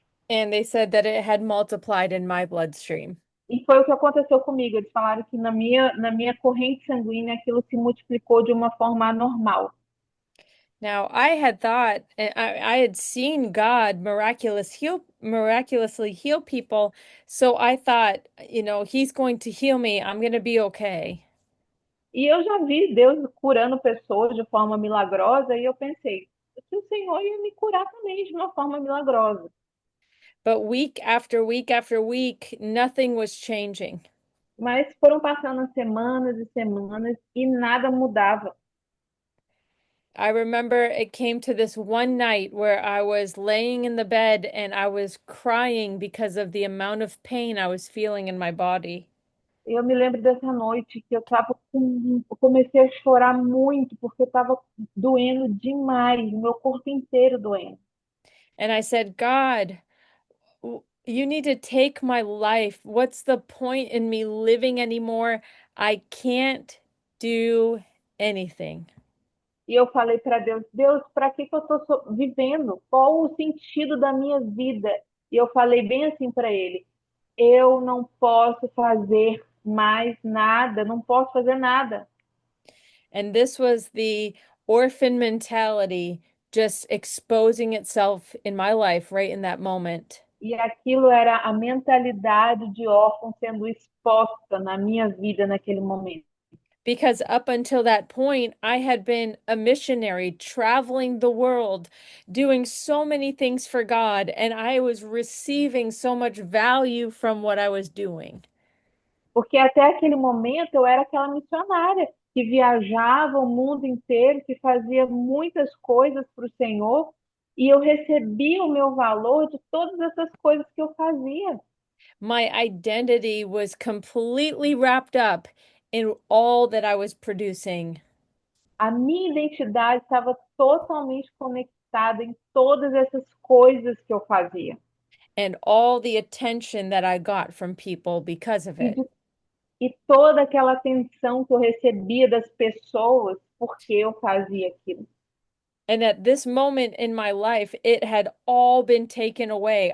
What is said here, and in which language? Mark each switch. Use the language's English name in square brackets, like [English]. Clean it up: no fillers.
[English] And they said that it had multiplied in my bloodstream. [Portuguese] E foi o que aconteceu comigo. Eles falaram que na minha corrente sanguínea aquilo se multiplicou de uma forma anormal. [English] Now, I had thought, I had seen God miraculously heal people, so I thought, he's going to heal me. I'm going to be okay. [Portuguese] E eu já vi Deus curando pessoas de forma milagrosa e eu pensei que o Senhor ia me curar também de uma forma milagrosa. [English] But week after week after week, nothing was changing. [Portuguese] Mas foram passando as semanas e semanas e nada mudava. [English] I remember it came to this one night where I was laying in the bed and I was crying because of the amount of pain I was feeling in my body. [Portuguese] Eu me lembro dessa noite que eu comecei a chorar muito porque estava doendo demais, o meu corpo inteiro doendo. [English] And I said, God, you need to take my life. What's the point in me living anymore? I can't do anything. [Portuguese] E eu falei para Deus, Deus, para que eu estou vivendo? Qual o sentido da minha vida? E eu falei bem assim para ele, eu não posso fazer mais nada, não posso fazer nada. [English] And this was the orphan mentality just exposing itself in my life right in that moment. [Portuguese] E aquilo era a mentalidade de órfão sendo exposta na minha vida naquele momento. [English] Because up until that point, I had been a missionary traveling the world, doing so many things for God, and I was receiving so much value from what I was doing. [Portuguese] Porque até aquele momento eu era aquela missionária que viajava o mundo inteiro, que fazia muitas coisas para o Senhor, e eu recebia o meu valor de todas essas coisas que eu fazia. [English] My identity was completely wrapped up in all that I was producing. [Portuguese] A minha identidade estava totalmente conectada em todas essas coisas que eu fazia. [English] And all the attention that I got from people because of [Portuguese] E, [English] it. [Portuguese] de- e toda aquela atenção que eu recebia das pessoas porque eu fazia aquilo. [English] And at this moment in my life, it had all been taken away.